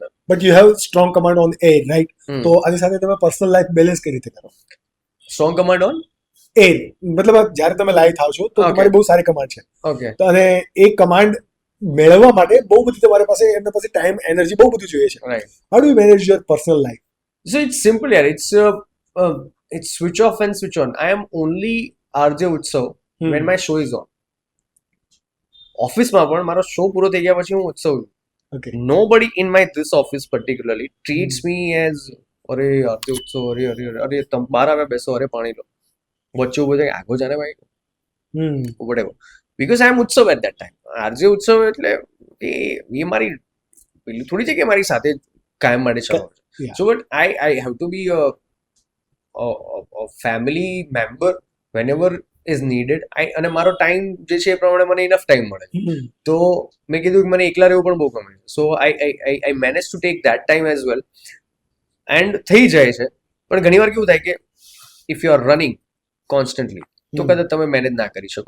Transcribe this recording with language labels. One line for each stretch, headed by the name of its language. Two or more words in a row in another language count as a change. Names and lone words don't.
English: But you have strong command on air, right?
Gujarati: તો આની સાથે તમે
English: personal life balance
Gujarati: કઈ રીતે કરો?
English: strong command on
Gujarati: એર મતલબ જ્યારે તમે લાઈવ થાવ છો તો તમારી બહુ સારી કમાન્ડ છે. ઓકે. તો અને એ કમાન્ડ મેળવવા માટે બહુ બધી તમારી પાસે એમના પાસે
English: time, energy
Gujarati: બહુ બધું જોઈએ છે. રાઈટ.
English: How do you manage your personal life? So it's simple yaar. It's switch off and switch on. I am only RJ Utsav when my show is on.
Gujarati: ઓફિસમાં પણ મારો શો પૂરો થઈ ગયા પછી હું ઉત્સવ છું.
English: Okay. Nobody in my this office particularly treats me as
Gujarati: અરે RJ ઉત્સવ, અરે તમે બહાર આવ્યા બેસો, અરે પાણી લો, વચ્ચે ઉભો જાય આગો જાને ભાઈ,
English: whatever, because I am Utsav at that time.
Gujarati: RJ ઉત્સવ એટલે એ મારી પેલી થોડી છે કે મારી સાથે કાયમ માટે ચલાવો છે.
English: So but I have to be a family member whenever is needed.
Gujarati: અને મારો ટાઈમ જે છે એ પ્રમાણે મને
English: enough time
Gujarati: મળે. તો મેં કીધું કે મને એકલા રહેવું પણ બહુ ગમે છે.
English: So I manage to take that time as well, and
Gujarati: થઈ જાય છે. પણ ઘણી વાર કેવું થાય કે
English: if you are running constantly
Gujarati: તો કદાચ તમે મેનેજ ના કરી શકો.